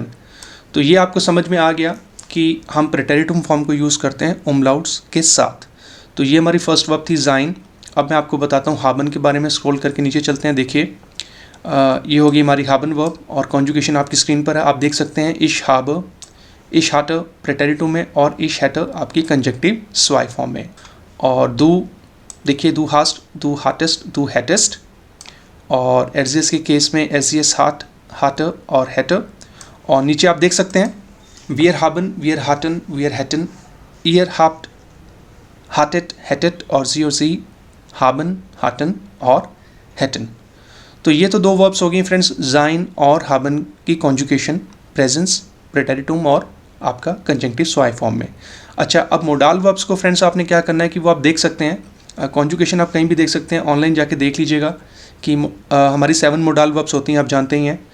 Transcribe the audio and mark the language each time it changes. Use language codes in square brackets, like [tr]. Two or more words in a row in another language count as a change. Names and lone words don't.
[hi] तो ये आपको समझ में आ गया कि हम प्रेटेरिटुम फॉर्म को यूज़ करते हैं umlauts के साथ। तो ये हमारी फर्स्ट वर्ब थी sein। अब मैं आपको बताता हूँ haben के बारे में। स्क्रॉल करके नीचे चलते हैं। देखिए, ये होगी हमारी haben वर्ब और कॉन्जुगेशन आपकी स्क्रीन पर है, आप देख सकते हैं। [de] ich habe, ich hatte [hi] प्रेटेरिटुम में और [de] ich hätte [hi] आपकी [de] Konjunktiv zwei [hi] फॉर्म में। और दू देखिए, [de] du hast, du hattest, du hättest. [hi] और एर्जियस के केस में [de] er sie es hat, hatte [hi] और hätte। [de] और नीचे आप देख सकते हैं wir haben, wir hatten, wir hätten, ihr habt, hattet, hättet और sie और sie haben, hatten और hätten। [hi] तो ये तो 2 वर्ब्स हो गई फ्रेंड्स, sein और haben की कॉन्जुगेशन, प्रेजेंस, प्रेटेरिटुम और आपका [de] Konjunktiv zwei [hi] फॉर्म में। अच्छा, अब [de] Modalverben [hi] को फ्रेंड्स आपने क्या करना है कि वो आप देख सकते हैं, कॉन्जुगेशन आप कहीं भी देख सकते हैं, ऑनलाइन जाके देख लीजिएगा कि हमारी 7 मोडाल वर्ब्स होती हैं, आप जानते ही हैं।